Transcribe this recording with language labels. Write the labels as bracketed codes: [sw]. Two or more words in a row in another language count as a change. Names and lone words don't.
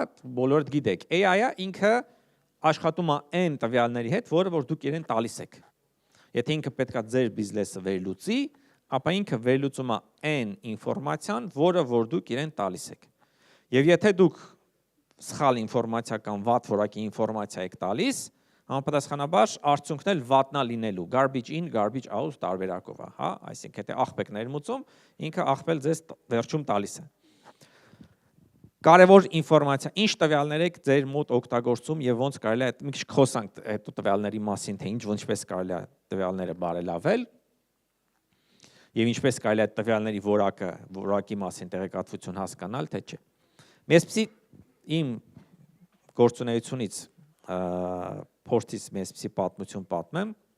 [hy] բոլորդ գիտեք, AI-ը ինքը աշխատում է այն տվյալների հետ, որը որ դուք իրեն տալիս եք։ Եթե ինքը պետքա ձեր բիզնեսը վերլուծի, ապա ինքը վերլուծում է այն ինֆորմացիան, որը որ դուք իրեն տալիս եք։ Եվ եթե դուք սխալ ինֆորմացիա կամ վատ որակի ինֆորմացիա եք տալիս, համապատասխանաբար արդյունքն էլ վատնա լինելու, [en] garbage in, garbage out [hy] տարբերակով է, հա, այսինքն եթե աղբեք ներմուծում, ինքը աղբել ձեզ վերջում տալիս է։ Կարևոր ինֆորմացիա, ինչ տվյալներ եք ձեր մոտ օգտագործում եւ ոնց կարելի է մի քիչ խոսանք այդ տվյալների մասին, թե ինչպես կարելի է տվյալները բարելավել եւ ինչպես կարելի է տվյալների որակի մասին տեղեկատվություն հասկանալ, թե չէ։ Մեսպիսի իմ գործունեությունից փորձից մեսպիսի պատմություն պատմեմ։